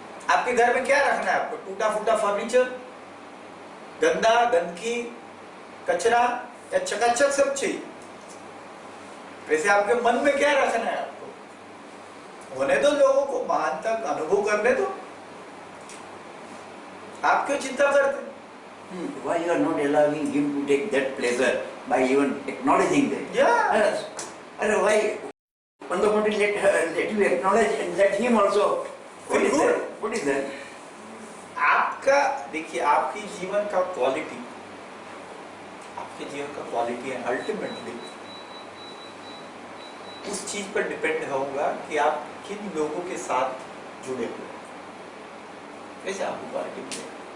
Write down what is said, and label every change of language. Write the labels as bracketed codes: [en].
[hi] आपके घर में क्या रखना है आपको? टूटा फूटा फर्नीचर, गंदा गंदगी, कचरा या चकाचक सब चाहिए? वैसे आपके मन में क्या रखना है आपको? होने दो लोगों को महान तक अनुभव करने दो, आप क्यों चिंता करते? [en] Why you are not allowing him to take that pleasure by even acknowledging them? Yeah. Why? On the contrary, let you acknowledge and let him also. What is that? What is that? [hi] आपका देखिए, आपकी जीवन का quality, आपके जीवन का quality है ultimately उस चीज पर डिपेंड होगा कि आप किन लोगों के साथ जुड़े हुए, कैसे आपको क्वालिटी मिलेगी।